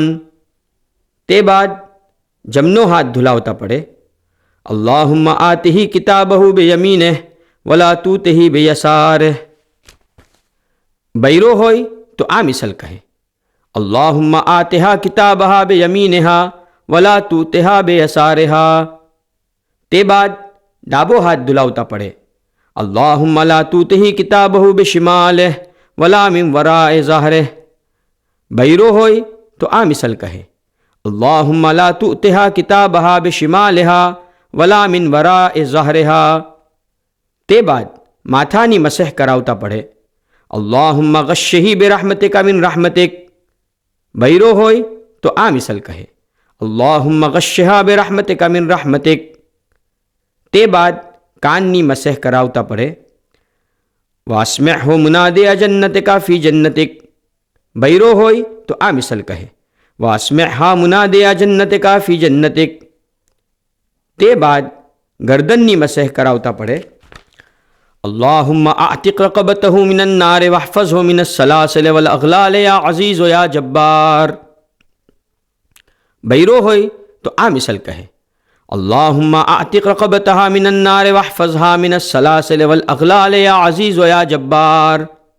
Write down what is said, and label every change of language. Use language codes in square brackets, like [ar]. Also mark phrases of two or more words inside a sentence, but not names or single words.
[gu] તે બાદ જમનો હાથ ધુલાવતા પડે, [ar] اللهم آته كتابه بيمينه ولا تؤته بيساره. [gu] બૈરો હોય તો આ મિસલ કહે, [ar] اللهم آتها كتابها بيمينها ولا تؤتها بيسارها. [gu] તે બાદ ડાબો હાથ ધુલાવતા પડે, [ar] اللهم لا تؤته كتابه بشماله ولا من وراء ظهره. [gu] બૈરો હોય તો આ મિસલ કહે, [ar] اللهم لا تؤتها كتابها بشمالها ولا من وراء ظهرها. [gu] તે બાદ માથાની મસહ કરાવતા પડે, [ar] اللهم غشه برحمتك من رحمتك. [gu] બૈરો હોય તો આ મિસલ કહે, [ar] اللهم غشها برحمتك من رحمتك. [gu] તે બાદ કાનની મસહ કરાવતા પડે, [ar] وأسمعه منادي جنتك في جنتك. [gu] બૈરો હોય તો આ મિસલ કહે, [ar] وأسمعها منادي جنتك في جنتك. [gu] તે બાદ ગરદનની મસહ કરાવતા પડે, [ar] اللهم أعتق رقبته من النار واحفظه من السلاسل والأغلال يا عزيز يا جبار. [gu] બૈરો હોય તો આ મિસલ કહે, [ar] اللهم أعتق رقبتها من النار واحفظها من السلاسل والأغلال يا عزيز يا جبار.